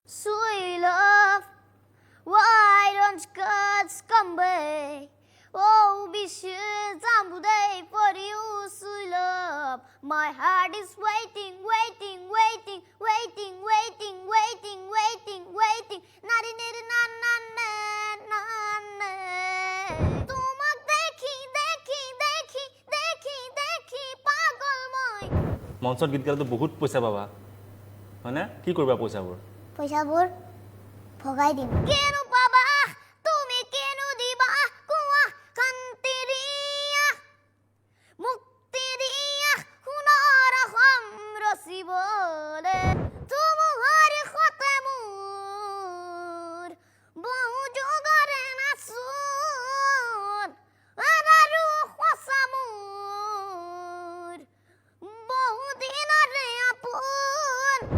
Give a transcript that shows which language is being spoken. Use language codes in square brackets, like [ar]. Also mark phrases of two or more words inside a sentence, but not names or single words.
[en] Sweet love, why don't gods come back? Oh, be sure someday for you, sweet love. My heart is waiting, waiting, waiting, waiting, waiting, waiting, waiting, waiting. Nari nari na na na na na. [as] তোমাক দেখি দেখি দেখি দেখি দেখি পাগল মই। মঞ্চত গীত গালেতো বহুত পইচা পাবা হয়নে কি কৰিবা পইচাবোৰ পইচাবোৰ ভগাই দিম কেন পাবা তুমি কেন দিবা কোৱা কান্তি দিয়া মুক্তি দিয়া সোণৰ সম ৰচিবলে তোমাৰ সতে মোৰ বহু যুগৰে নাচোন আৰু সঁচা মোৰ বহু দিনৰে আপোন